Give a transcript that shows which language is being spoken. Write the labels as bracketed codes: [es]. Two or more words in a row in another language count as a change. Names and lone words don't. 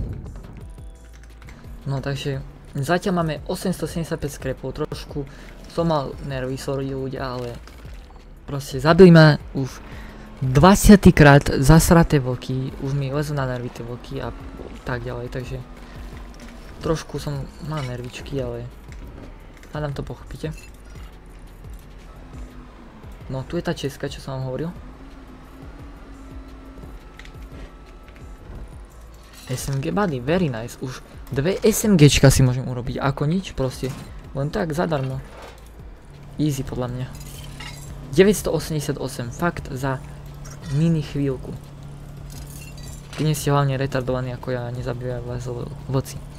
[sk] No takže, zatiaľ máme 875 skrepov, trošku som mal nervy, sorry ľudia, ale proste zabili ma už 20 krát zasraté vlky, už mi lezú na nervy tie vlky a tak ďalej, takže trošku som mal nervičky, ale hádam to pochopíte. No tu je tá česka, čo som vám hovoril. SMG body, [en] very nice, [sk] už 2 SMGčka si môžem urobiť, ako nič proste, len tak zadarmo. Easy podľa mňa. 988, fakt za mini chvíľku. Keď nie ste hlavne retardovaní ako ja, nezabíjajú vás vlci.